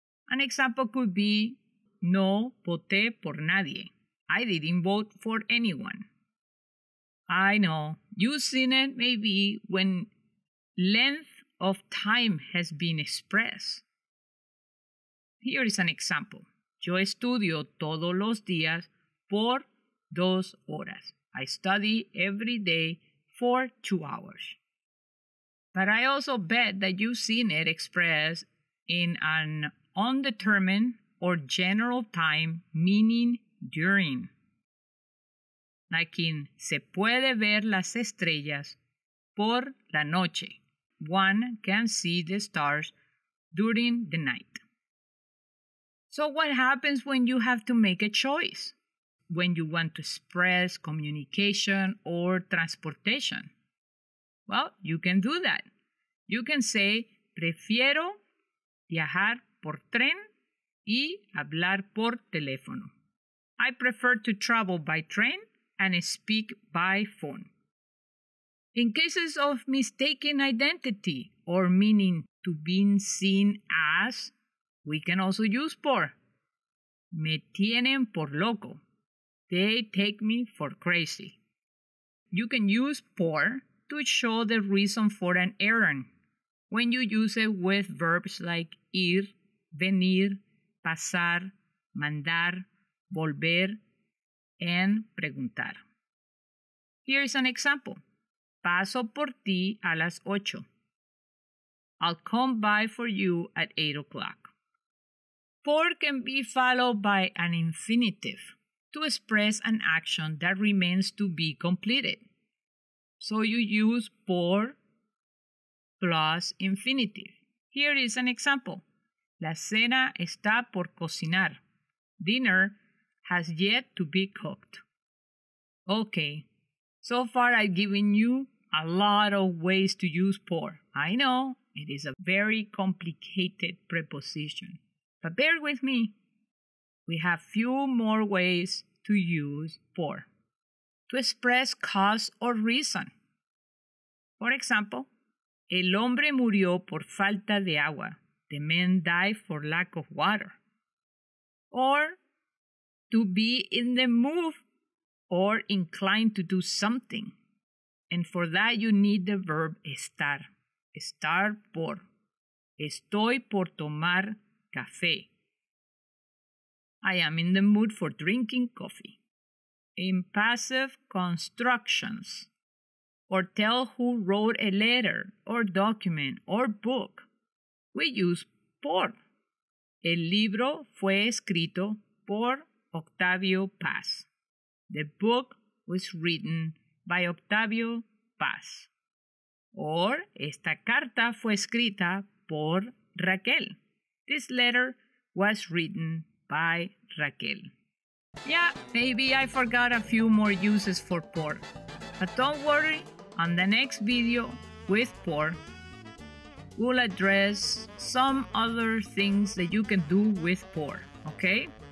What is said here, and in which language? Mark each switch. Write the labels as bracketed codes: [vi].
[en] An example could be [es] no voté por nadie. [en] I didn't vote for anyone. I know, you've seen it maybe when length of time has been expressed. Here is an example. [es] Yo estudio todos los días por 2 horas. [en] I study every day for 2 hours. But I also bet that you've seen it expressed in an undetermined or general time, meaning during. Like in [es] se puede ver las estrellas por la noche. [en] One can see the stars during the night. So what happens when you have to make a choice? when you want to express communication or transportation. Well, you can do that. You can say, [es] prefiero viajar por tren y hablar por teléfono. [en] I prefer to travel by train and speak by phone. In cases of mistaken identity or meaning to be seen as, we can also use por. [es] Me tienen por loco. [en] They take me for crazy. You can use por to show the reason for an errand when you use it with verbs like ir, venir, pasar, mandar, volver, and preguntar. Here's an example. [es] Paso por ti a las 8. [en] I'll come by for you at 8 o'clock. Por can be followed by an infinitive to express an action that remains to be completed. So you use por plus infinitive. Here is an example. [es] La cena está por cocinar. [en] Dinner has yet to be cooked. Okay, so far I've given you a lot of ways to use por. I know it is a very complicated preposition, but bear with me. We have few more ways to use por to express cause or reason. For example, [es] el hombre murió por falta de agua. [en] The man died for lack of water. Or to be in the mood or inclined to do something. And for that you need the verb estar. Estar por. [es] Estoy por tomar café. [en] I am in the mood for drinking coffee. In passive constructions, or tell who wrote a letter or document or book, we use por. [es] El libro fue escrito por Octavio Paz. [en] The book was written by Octavio Paz. Or [es] esta carta fue escrita por Raquel. [en] This letter was written by Raquel. Yeah, maybe I forgot a few more uses for por. But don't worry, on the next video with por, we'll address some other things that you can do with por, okay?